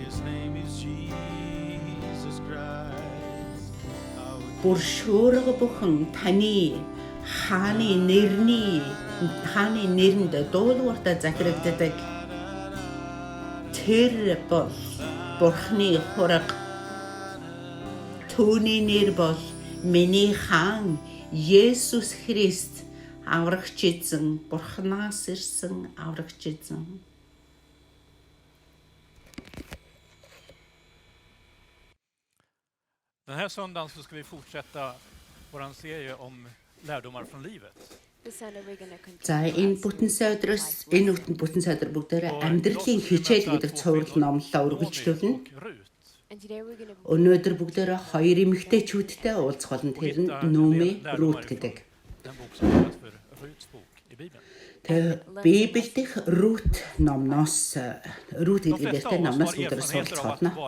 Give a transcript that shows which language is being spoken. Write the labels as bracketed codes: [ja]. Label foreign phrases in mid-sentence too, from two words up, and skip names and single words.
[mn] Бүр шөөрөг бүхэн таны хааны нэрэнд дуулууртаа захирагддаг. Тэр бол Бурханы хураг. Түүний нэр бол миний хаан Есүс Христ, аврагч эзэн, Бурханаас ирсэн аврагч эзэн. [sv] Den här söndagen så ska vi fortsätta vår serie om lärdomar från livet. [mn] За энэ бүтэн сайдраас бүтэн сайдар бүгдээрээ амьдралын хичээл гэдэг цуврал номлолоо үргэлжлүүлнэ. Өнөөдөр бүгдээрээ хоёр эмэгтэйчүүдтэй уулзах болно. Тэр нь Нүүми, Рут гэдэг. Тэр Библиэдх Рут номноос Рут гэдэг нэртэй номноос бүгдээрээ суралцах болно.